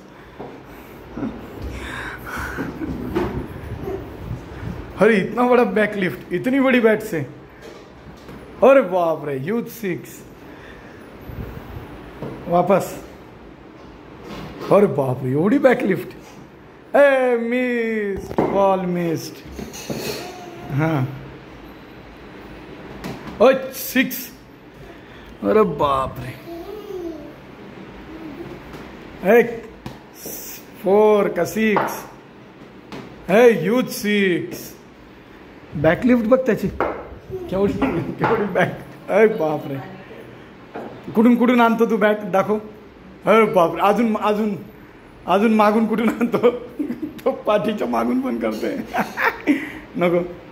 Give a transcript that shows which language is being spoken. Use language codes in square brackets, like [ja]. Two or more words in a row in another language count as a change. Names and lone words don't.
[hi] अरे इतना बड़ा बैकलिफ्ट इतनी बड़ी बैट से। अरे बाप रे, ह्यूज 6। वापस। अरे बाप रे, [mr] एवढी बैकलिफ्ट। [en] Eh missed, ball missed. [hi] हाँ 6। अरे बाप रे, 4 का 6 है, ह्यूज 6। [mr] बॅकलिफ्ट बघ त्याची केवढी केवढी बॅक। अरे बाप रे, कुठून कुठून आणतो तू बॅट दाखव। अरे बाप रे, अजून अजून अजून मागून कुठून आणतो तो पाठीच्या मागून पण करतोय नको।